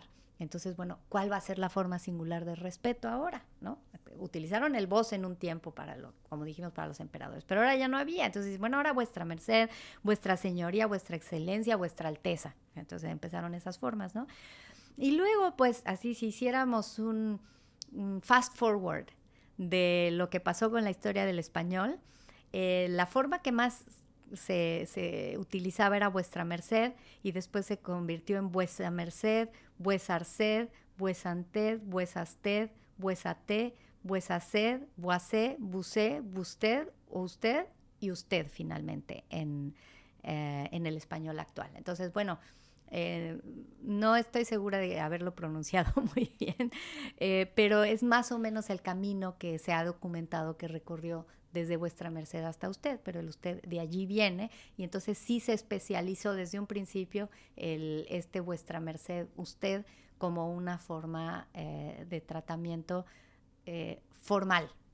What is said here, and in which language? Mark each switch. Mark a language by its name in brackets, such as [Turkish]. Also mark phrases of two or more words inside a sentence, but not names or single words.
[Spanish] Entonces, bueno, ¿cuál va a ser la forma singular de respeto ahora, ¿no? Utilizaron el vos en un tiempo como dijimos, para los emperadores, pero ahora ya no había. Entonces, bueno, ahora vuestra merced, vuestra señoría, vuestra excelencia, vuestra alteza. Entonces empezaron esas formas, ¿no? Y luego, pues, así si hiciéramos un [English] fast forward [Spanish] de lo que pasó con la historia del español, la forma que más se utilizaba era vuestra merced, y después se convirtió en vuesa merced, vuesa arced, vuesanted, vuesasted, vuesate, vuesaced, vuacé, bucé, busted, o usted y usted finalmente en el español actual. Entonces, bueno, no estoy segura de haberlo pronunciado muy bien, pero es más o menos el camino que se ha documentado que recorrió desde vuestra merced hasta usted, pero el usted de allí viene, y entonces sí se especializó desde un principio vuestra merced, usted, como una forma de tratamiento formal.